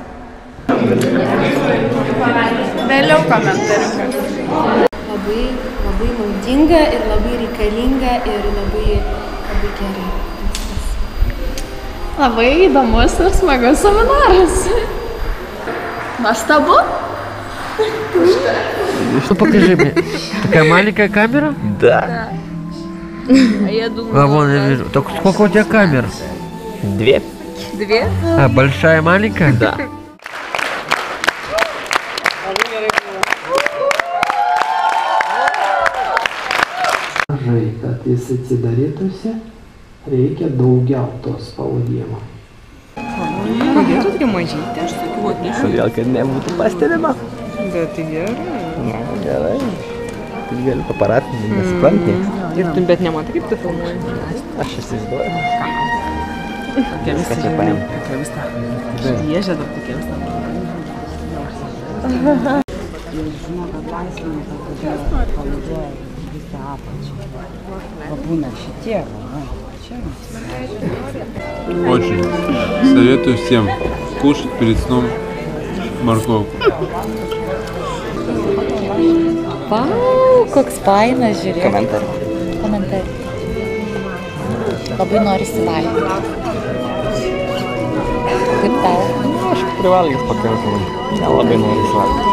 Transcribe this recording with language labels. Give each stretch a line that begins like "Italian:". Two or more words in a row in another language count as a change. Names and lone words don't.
Lithuanian: Vėliau komentariukas. Labai naudinga ir labai reikalinga ir labai gerai. Labai įdomus ir smagus seminaras. Nuostabu.
Russian: Что покажи мне? Такая маленькая камера? Да. Я думаю, вон я вижу. Так сколько у тебя камер? 2. 2? А, большая, маленькая? Да.
Lithuanian: Mažai, kad jis atsidarytųsi, reikia daugiau to spaudimo. Kodėl tokia mažytė, aš sakiau, atnešiu. Todėl, kad nebūtų pastebima. Bet tai gerai. Na, gerai. Tai galiu paparatinti, nesupranti. Bet nematai, kaip tu filmuoji? Aš įsivaizduoju. Tokia visa čia paėm. Tokia visa. Šviežia dar tokia visa. Žinau, kad laisvėm, kad palaiduoja visą apačią. Būna šitie,
Russian: Очень. Советую всем кушать перед сном морковку.
Lithuanian: Vau, koks fainas, žiūrėk. Komentarį. Labai norisi valgyti. Kaip tau? Aš privalgęs pakankamai. Nelabai norisi valgyti.